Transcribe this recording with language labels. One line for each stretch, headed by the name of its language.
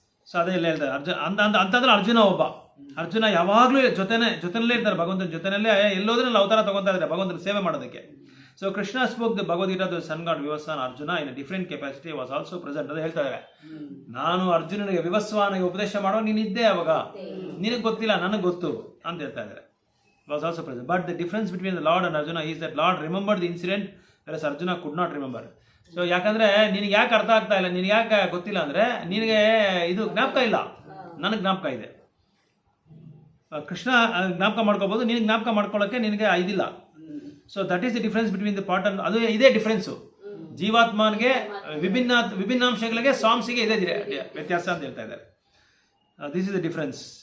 Kannada: So ಅದೇ ಇಲ್ಲ ಹೇಳ್ತಾರೆ ಅಂತಂದ್ರೆ ಅರ್ಜುನ ಯಾವಾಗಲೂ ಜೊತೆನಲ್ಲೇ ಇರ್ತಾರೆ, ಭಗವಂತನ ಜೊತೆನಲ್ಲೇ ಎಲ್ಲೋದ್ರಲ್ಲಿ ಅವತಾರ ತಗೊತಾ ಇದ್ದಾರೆ ಭಗವಂತನ ಸೇವೆ ಮಾಡೋದಕ್ಕೆ.
English: so Krishna spoke the Bhagavad Gita the sun god Vivasvan Arjuna in different capacity was also present
Kannada: ಅಂತ ಹೇಳ್ತಾ ಇದ್ದಾರೆ. ನಾನು ಅರ್ಜುನನಿಗೆ ವಿವಸ್ವಾನಿಗೆ ಉಪದೇಶ ಮಾಡೋ ನೀನಿದ್ದೆ ಅವಾಗ, ನಿನಗೆ ಗೊತ್ತಿಲ್ಲ ನನಗೆ ಗೊತ್ತು ಅಂತ ಹೇಳ್ತಾ ಇದ್ದಾರೆ.
English: was also present. But the difference between the Lord and Arjuna is that Lord remembered the incident whereas Arjuna could not remember.
Kannada: So ಯಾಕಂದರೆ ನಿನಗೆ ಯಾಕೆ ಅರ್ಥ ಆಗ್ತಾ ಇಲ್ಲ, ನಿನಗೆ ಯಾಕೆ ಗೊತ್ತಿಲ್ಲ ಅಂದರೆ ನಿನಗೆ ಇದು ಜ್ಞಾಪಕ ಇಲ್ಲ, ನನಗೆ ಜ್ಞಾಪಕ ಇದೆ. ಕೃಷ್ಣ ಜ್ಞಾಪಕ ಮಾಡ್ಕೋಬೋದು, ನಿನಗೆ ಜ್ಞಾಪಕ ಮಾಡ್ಕೊಳ್ಳೋಕ್ಕೆ ನಿನಗೆ ಇದಿಲ್ಲ.
English: so that is the difference between the part and
Kannada: ಅದು ಇದೇ ಡಿಫ್ರೆನ್ಸು. ಜೀವಾತ್ಮನಿಗೆ ವಿಭಿನ್ನಾಂಶಗಳಿಗೆ ಸಾಂಗ್ಸಿಗೆ ಇದೇ ವ್ಯತ್ಯಾಸ ಅಂತ ಹೇಳ್ತಾ ಇದ್ದಾರೆ.
English: This is the difference.